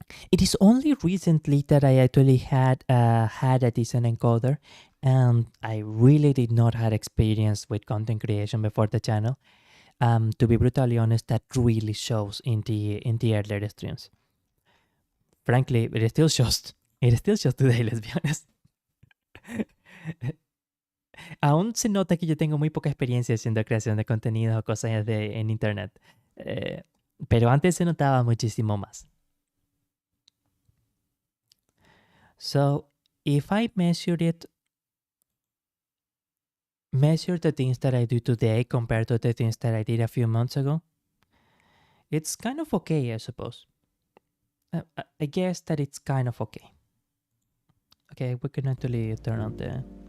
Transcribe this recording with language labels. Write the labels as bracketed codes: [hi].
[en] It is only recently that I actually had a decent encoder, and I really did not have experience with content creation before the channel. To be brutally honest, that really shows in the earlier streams. Frankly, it still shows today, let's be honest. [es] Aún se nota que yo tengo muy poca experiencia haciendo creación de contenido o cosas en internet. Pero antes se notaba muchísimo más. [en] So, if I measure the things that I do today compared to the things that I did a few months ago, it's kind of okay, I suppose. I guess that it's kind of okay. Okay, we can actually turn on the...